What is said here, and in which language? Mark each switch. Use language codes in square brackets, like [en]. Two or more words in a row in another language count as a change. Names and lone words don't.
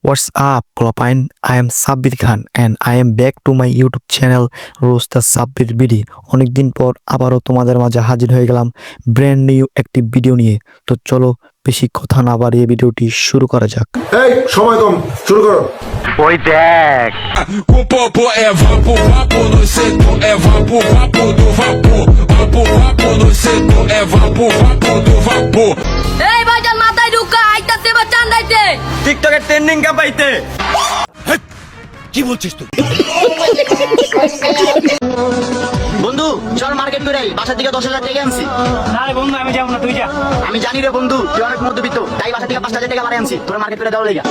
[en] What's up, Clopine? I am Sabbir Khan and I am back to my YouTube channel Roaster Sabbir BD. [bn] অনেকদিন পর আবারও তোমাদের মাঝে হাজির হয়ে গেলাম [en] brand new [bn] একটি ভিডিও নিয়ে। তো চলো বেশি কথা না বাড়িয়ে ভিডিওটি শুরু করা যাক। এই সময় কম, শুরু করো। ওই দেখ, [pt] O popo é vapor, vapor no setor é vapor, vapor do vapor, vapor, vapor no setor é vapor, vapor do vapor. [bn] এই ভাইজান মাথায় ঢুকা আইতাছে বা চান্দাইতে টিকটকের ট্রেন্ডিং কাপাইতে। বন্ধু চল মার্কেট করে আই, বাসা থেকে 10,000 টাকা আনছি। না রে বন্ধু আমি যাবো না, তুই যা। আমি জানি রে বন্ধু তুই অনেক মধ্যবিত্ত, তাই বাসা থেকে 5,000 টাকা বাড়াই আনছি তোর মার্কেট করে দেওয়া লাগা।